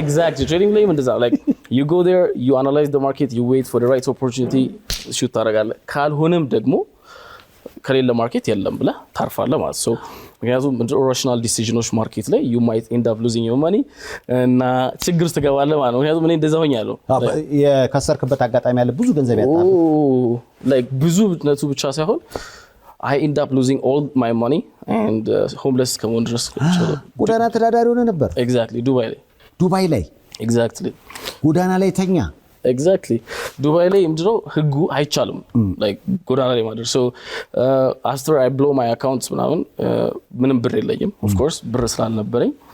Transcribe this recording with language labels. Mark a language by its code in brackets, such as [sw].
[am] exactly trading ላይ እንደዛ [en] like you go there you analyze the market you wait for the right opportunity [am] shoot ታደርጋለህ። ካልሆነም ደግሞ ከሌለ ማርኬት የለም ብለህ ታርፋለህ ማለት ነው። ምክንያቱም ኢራሽናል ዲሲዥኖች ማርኬት ላይ [en] you might end up losing your money [am] እና ችግር ውስጥ ትገባለህ ማለት ነው። ምክንያቱም እኔ እንደዛ ሆኛለሁ። የከሰርክበት አጋጣሚ ያለ ብዙ ገንዘብ ያጣል [en] like [am] ብዙ ነቱ ብቻ ሳይሆን [en] I end up losing all my money and homeless [am] ከመሆን ድረስ ጎዳና ተዳዳሪ ሆነ ነበር። exactly ዱባይ ላይ exactly ጎዳና ላይ ተኛ exactly ዱባይ ላይ ምንድነው ህጉ አይቻልም like ጎዳና ላይ ማድረግ [en] so after I blow my accounts [am] ምንም ብር የለኝም of course ብር ስላልነበረኝ